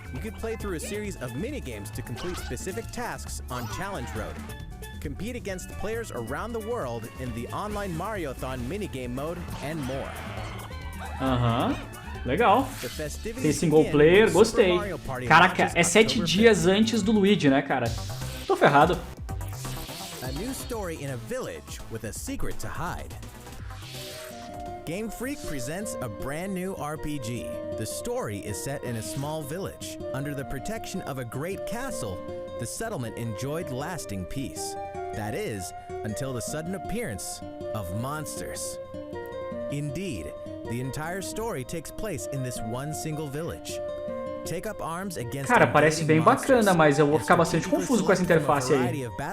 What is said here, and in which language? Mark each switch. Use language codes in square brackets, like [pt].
[en] You could play through a series of mini-games to complete specific tasks on Challenge Road. Compete against players around the world in the online Mario-thon minigame mode and more. [pt] Legal. Tem single player, gostei. Caraca, é 7 dias antes do Luigi, né, cara? Tô ferrado. [en] A new story in a village with a secret to hide. Game Freak presents a brand new RPG. The story is set in a small village. Under the protection of a great castle, the settlement enjoyed lasting peace. That is, until the sudden appearance of monsters. Indeed, the entire story takes place in this one single village. Take up arms against [pt] Cara, parece bem bacana, mas eu vou ficar bastante confuso com essa interface aí.